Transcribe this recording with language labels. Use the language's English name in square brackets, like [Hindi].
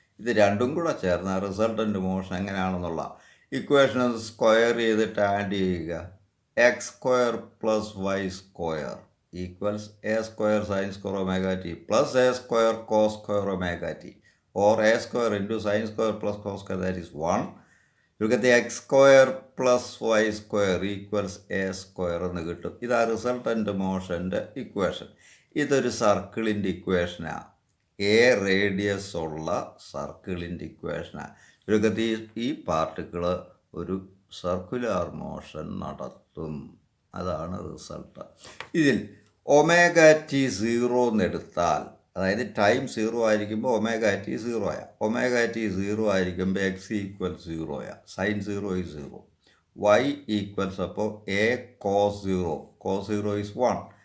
[Malayalam] ഇത് രണ്ടും കൂടെ ചേർന്ന റിസൾട്ടൻ്റ് മോഷൻ എങ്ങനെയാണെന്നുള്ള ഇക്വേഷൻ സ്ക്വയർ ചെയ്തിട്ട് ആഡ് ചെയ്യുക. [English] X square plus y square equals a square sine square omega t plus a square cos square omega t or a square into sine square plus cos square that is 1. You get the x square plus y square equals a square [Malayalam] എന്ന് കിട്ടും. ഇതാ resultant മോഷൻ്റെ equation. ഇതൊരു സർക്കിളിൻ്റെ ഇക്വേഷനാണ്. A radius ഉള്ള സർക്കിളിൻ്റെ ഇക്വേഷനാണ്. ചുരുക്കത്തിൽ ഈ particle ഒരു സർക്കുലർ മോഷൻ നടത്തും. അതാണ് റിസൾട്ട്. ഇതിൽ ഒമേഗ ടി 0 എന്നെടുത്താൽ, അതായത് ടൈം 0 ആയിരിക്കുമ്പോൾ ഒമേഗ ടി 0 ആയ, ഒമേഗ ടി 0 ആയിരിക്കുമ്പോൾ എക്സ് ഈക്വൽ 0 ആയ, സൈൻ 0 ഈസ് 0, വൈ ഈക്വൽസ് അപ്പോൾ എ കോസ് 0, കോസ് 0 ഈസ് 1.